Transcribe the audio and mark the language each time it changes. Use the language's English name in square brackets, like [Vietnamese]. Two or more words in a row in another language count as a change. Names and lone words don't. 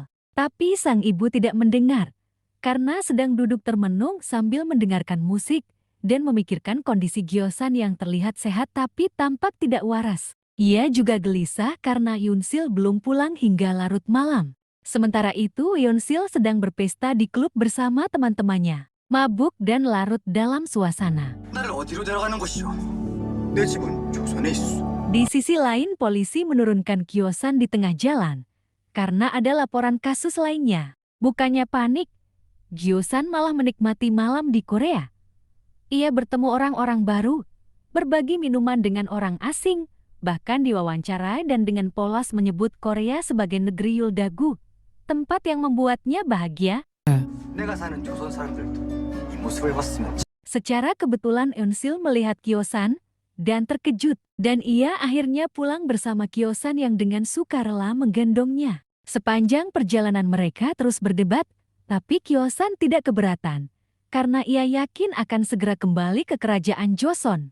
[Indonesian] Tapi sang ibu tidak mendengar, karena sedang duduk termenung sambil mendengarkan musik dan memikirkan kondisi Gyosan yang terlihat sehat tapi tampak tidak waras. Ia juga gelisah karena Eunsil belum pulang hingga larut malam. Sementara itu Eunsil sedang berpesta di klub bersama teman-temannya, mabuk dan larut dalam suasana. [Korean] 나를 어디로 데려가는 것이오? 내 집은 조선에 있어. [Indonesian] Di sisi lain, polisi menurunkan Gyosan di tengah jalan karena ada laporan kasus lainnya. Bukannya panik, Gyosan malah menikmati malam di Korea. Ia bertemu orang-orang baru, berbagi minuman dengan orang asing, bahkan diwawancarai dan dengan polos menyebut Korea sebagai negeri Yuldagu, tempat yang membuatnya bahagia. [Korean] 내가 사는 조선 사람들도 이 모습을 봤으면 [Indonesian] Secara kebetulan Eunsil melihat Gyosan dan terkejut, dan ia akhirnya pulang bersama Gyosan yang dengan sukarela menggendongnya. Sepanjang perjalanan mereka terus berdebat, tapi Gyosan tidak keberatan, karena ia yakin akan segera kembali ke kerajaan Joseon.